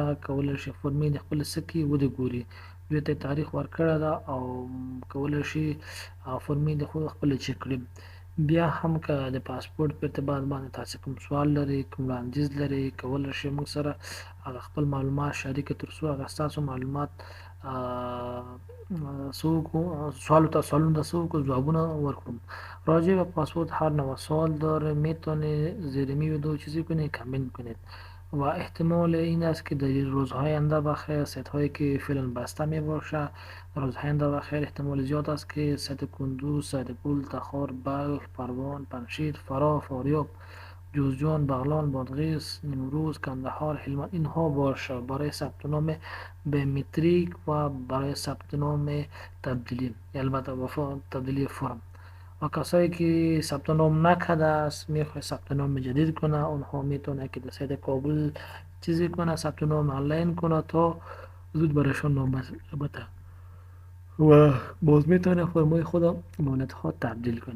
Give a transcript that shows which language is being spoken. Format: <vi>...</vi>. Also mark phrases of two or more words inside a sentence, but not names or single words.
<ps>کولی شي فورمې د خپل سکې ودې ګوري دوی ته تاریخ ورکړی ده او کولی شي فورمې د خپل چک کړي. بیا هم که د پاسپورت په ارتباط باندې تاسو کوم سوال لري کوم وړاندیز لري کولی شئ موږ سره هغه خپل معلومات شریک تر څو هغه ستاسو معلومات سوالونو ته جوابونه ورکړم.</ps> <fa>راجع به پاسپورت هر نوع سوال داره میتونه زیر می ویدیو چیزی کنید کامنت کنید و احتمال این است که در روزهای آینده بخیر سایت هایی که فعلا بسته می باشه در روزهای آینده بخیر احتمال زیاد است که سایت کندوز، سایت پول، تخار، بلخ، پروان، پنجشیر، فراه، فاریاب، جوزجان، بغلان، بادغیس، نیمروز، کندهار، هلمند اینها باشه برای ثبت نام بیومتریک و برای ثبت نام تبدیلی البته تبدیلی فرم. و کسایی که ثبت نام نکرده است میخواد ثبت نام جدید کنه اونها میتونه که در سایت کابل چیزی کنه ثبت نام آنلاین کنه تا زود برایشان نام بده و باز میتونه فرمای خود مولد ها تبدیل کنه.</fa>